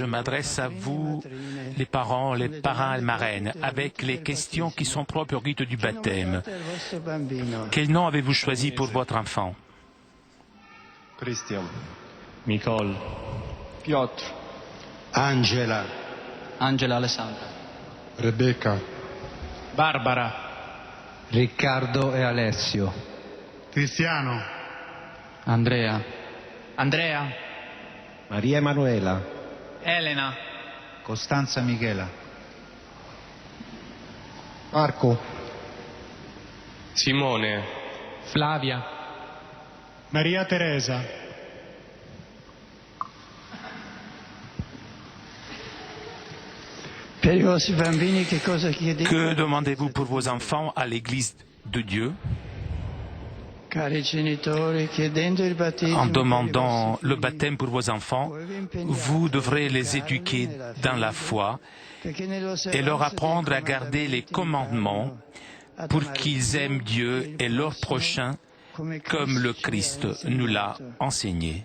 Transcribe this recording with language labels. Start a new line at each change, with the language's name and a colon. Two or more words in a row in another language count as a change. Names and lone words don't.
French: m'adresse à vous, les parents, les parrains et marraines, avec les questions qui sont propres au rite du baptême. Quel nom avez-vous choisi pour votre enfant? Christian. Nicole. Piotr. Angela. Angela Alessandra. Rebecca. Barbara. Riccardo e Alessio. Cristiano. Andrea. Andrea. Maria Emanuela. Elena. Costanza Michela. Marco. Simone. Flavia. Maria Teresa. Que demandez-vous pour vos enfants à l'Église de Dieu? En demandant le baptême pour vos enfants, vous devrez les éduquer dans la foi et leur apprendre à garder les commandements pour qu'ils aiment Dieu et leur prochain comme le Christ nous l'a enseigné.